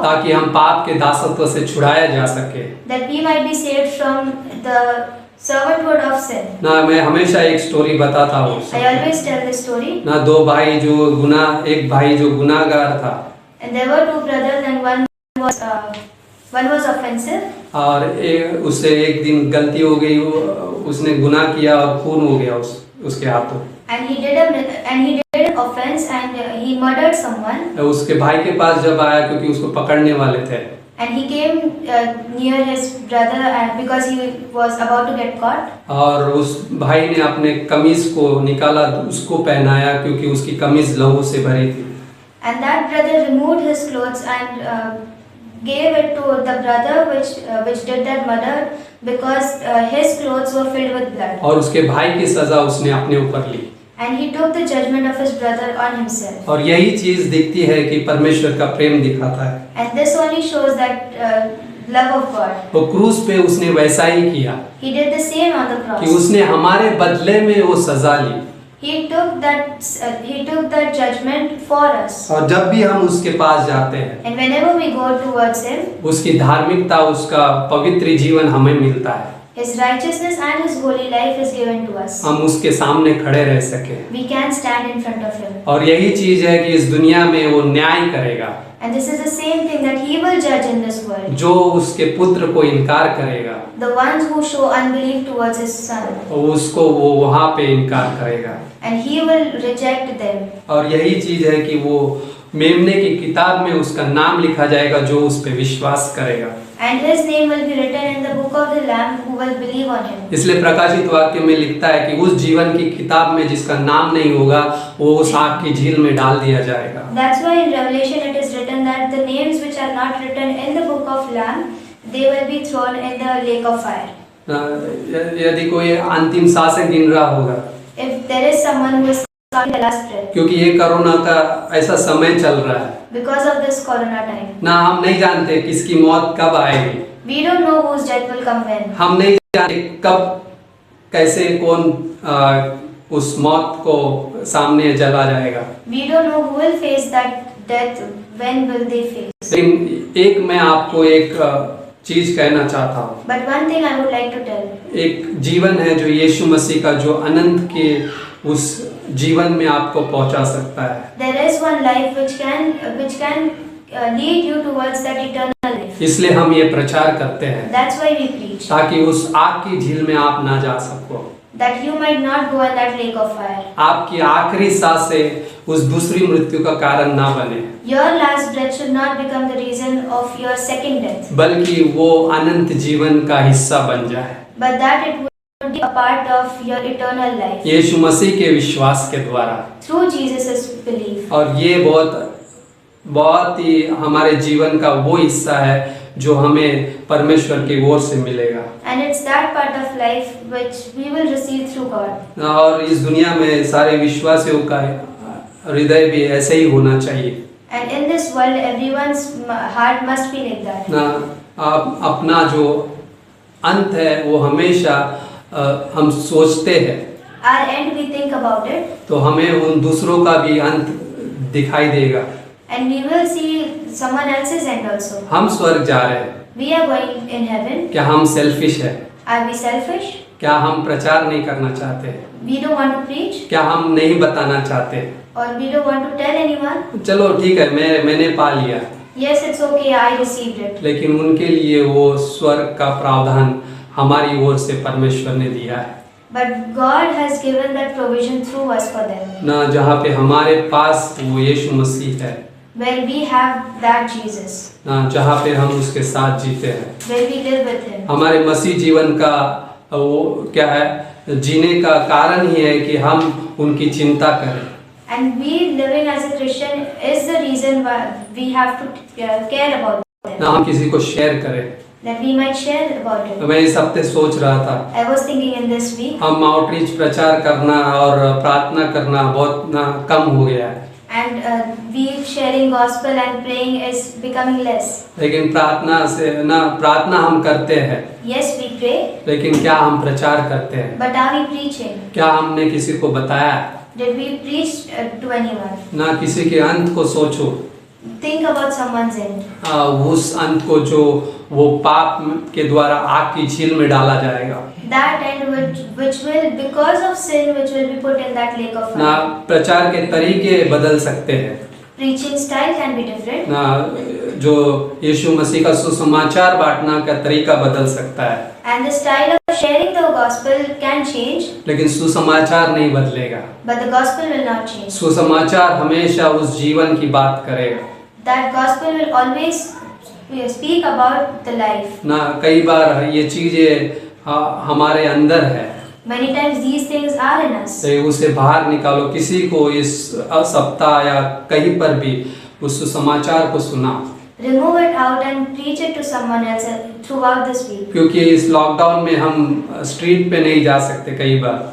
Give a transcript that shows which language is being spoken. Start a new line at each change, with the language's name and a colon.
Hindi: ताकि हम पाप के दासत्व से छुड़ाया जा सके।
English: that we might be saved from the servanthood of sin.
Hindi: ना मैं हमेशा एक स्टोरी बताता हूँ।
English: I always tell this story.
Hindi: ना एक भाई जो गुनाहगार था।
English: And there were two brothers, and one was offensive.
Hindi: और उससे एक दिन गलती हो गई, उसने गुनाह किया और खून हो गया उसके हाथों।
English: And he did an offense, and he murdered someone.
Hindi: उसके भाई के पास जब आया क्योंकि उसको पकड़ने वाले थे।
English: And he came near his brother because he was about to get caught.
Hindi: और उस भाई ने अपने कमीज को निकाला, उसको पहनाया क्योंकि उसकी कमीज लहू से भरी थी।
English: And that brother removed his clothes and gave it to the brother which did that murder because his clothes were filled with blood.
Hindi: और उसके भाई की सजा उसने अपने ऊपर ली।
English: And he took the judgment of his brother on himself.
Hindi: और यही चीज दिखती है कि परमेश्वर का प्रेम दिखाता है।
English: And this only shows that love of God.
Hindi: वो क्रूस पे उसने वैसा ही किया
English: He did the same on the cross.
Hindi: कि उसने हमारे बदले में वो सजा ली।
English: He took that judgment for us.
Hindi: और जब भी हम उसके पास जाते हैं,
English: And whenever we go towards Him,
Hindi: उसकी धार्मिकता, उसका पवित्र जीवन हमें मिलता है।
English: His righteousness and His holy life is given to us.
Hindi: हम उसके सामने खड़े रह सके।
English: We can stand in front of Him.
Hindi: और यही चीज है कि इस दुनिया में वो न्याय करेगा।
English: And this is the same thing that He will judge in this world.
Hindi: जो उसके पुत्र को इनकार करेगा,
English: The ones who show unbelief towards His Son.
Hindi: उसको वो वहाँ पे इनकार करेगा।
English: And He will reject them.
Hindi: और यही चीज है कि वो मेमने की किताब में उसका नाम लिखा जाएगा जो उस पे विश्वास करेगा।
English: And His name will be written in the book of the Lamb who will believe on Him.
Hindi: इसलिए प्रकाशित वाक्य में लिखता है कि उस जीवन की किताब में जिसका नाम नहीं होगा वो उस आग की झील में डाल दिया जाएगा।
English: That's why in Revelation it is written that the names which are not written in the book of Lamb, they will be thrown in the lake of fire.
Hindi: यदि कोई अंतिम सांसें गिन रहा होगा,
English: If there is someone who is counting the last breath,
Hindi: क्योंकि ये corona का ऐसा समय चल रहा है
English: because of this corona time,
Hindi: ना, हम नहीं जानते किसकी मौत कब आएगी।
English: we don't know whose death will come when.
Hindi: हम नहीं जानते कब कैसे कौन उस मौत को सामने चला जाएगा।
English: We don't know who will face that death, when will they face.
Hindi: लेकिन एक मैं आपको एक चीज कहना चाहता हूँ।
English: But one thing I would like to tell,
Hindi: एक जीवन है जो यीशु मसीह का, जो अनंत के उस जीवन में आपको पहुंचा सकता है।
English: there is one life which can lead you towards that eternal life.
Hindi: इसलिए हम ये प्रचार करते हैं
English: That's why we preach,
Hindi: ताकि उस आग की झील में आप ना जा सको,
English: that you might not go in that lake of fire.
Hindi: आपकी आखिरी सांसें उस दूसरी मृत्यु का कारण ना बने,
English: Your last breath should not become the reason of your second death,
Hindi: बल्कि वो अनंत जीवन का हिस्सा बन जाए,
English: but that it would be a part of your eternal life
Hindi: यीशु मसीह के विश्वास के द्वारा।
English: through Jesus' belief.
Hindi: और ये बहुत ही हमारे जीवन का वो हिस्सा है जो हमें परमेश्वर की ओर से मिलेगा,
English: And it's that part of life which we will receive through God.
Hindi: और इस दुनिया में सारे विश्वासियों का हृदय भी ऐसे ही होना चाहिए
English: And in this world, everyone's heart must be like that. ना।
Hindi: आप अपना जो अंत है वो हमेशा हम सोचते हैं,
English: Our end, we think about it,
Hindi: तो हमें उन दूसरों का भी अंत दिखाई देगा।
English: and we will see someone else's end also.
Hindi: हम स्वर्ग जा रहे हैं,
English: We are going in heaven.
Hindi: क्या हम सेल्फिश है?
English: Are we selfish?
Hindi: क्या हम प्रचार नहीं करना चाहते?
English: We don't want to preach,
Hindi: क्या हम नहीं बताना चाहते?
English: or we don't want to tell anyone.
Hindi: चलो ठीक है, मैंने पा लिया,
English: Yes, it's okay, I received it.
Hindi: लेकिन उनके लिए वो स्वर्ग का प्रावधान हमारी ओर से परमेश्वर ने दिया है
English: But God has given that provision through us for them,
Hindi: ना, जहाँ पे हमारे पास वो यीशु मसीह है
English: where we have that Jesus,
Hindi: ना, जहाँ पे हम उसके साथ जीते हैं।
English: where we live with Him.
Hindi: हमारे मसीह जीवन का वो क्या है, जीने का कारण ही है कि हम उनकी चिंता करें,
English: And we living as a Christian is the reason why we have to care about them,
Hindi: ना हम किसी को शेयर करें।
English: that we might share about it.
Hindi: मैं इस हफ्ते सोच रहा था,
English: I was thinking in this week,
Hindi: हम आउटरीच प्रचार करना और प्रार्थना करना बहुत ना कम हो गया है,
English: and we sharing gospel and praying is becoming less.
Hindi: लेकिन प्रार्थना हम करते हैं,
English: Yes, we pray,
Hindi: लेकिन क्या हम प्रचार करते हैं?
English: but are we preaching?
Hindi: क्या हमने किसी को बताया?
English: Did we preach to anyone?
Hindi: ना किसी के अंत को सोचो,
English: Think about someone's end.
Hindi: उस अंत को जो वो पाप के द्वारा आग की झील में डाला जाएगा
English: That end which will, because of sin, which will be put in that lake of ना। fire.
Hindi: प्रचार के तरीके बदल सकते हैं
English: Preaching style can be different.
Hindi: ना, जो यीशु मसीह का सुसमाचार बांटना का तरीका बदल सकता है,
English: And the style of sharing the gospel can change,
Hindi: लेकिन सुसमाचार नहीं बदलेगा।
English: but the gospel will not change.
Hindi: सुसमाचार हमेशा उस जीवन की बात करेगा
English: That gospel will always speak about the life. ना।
Hindi: कई बार ये चीजें हमारे अंदर है,
English: Many times these things are in us.
Hindi: तो उसे बाहर निकालो, किसी को इस सप्ताह या कहीं पर भी उस सुसमाचार को सुना,
English: Remove it out and preach it to someone else throughout this week.
Hindi: क्योंकि इस लॉकडाउन में हम स्ट्रीट पे नहीं जा सकते कई बार,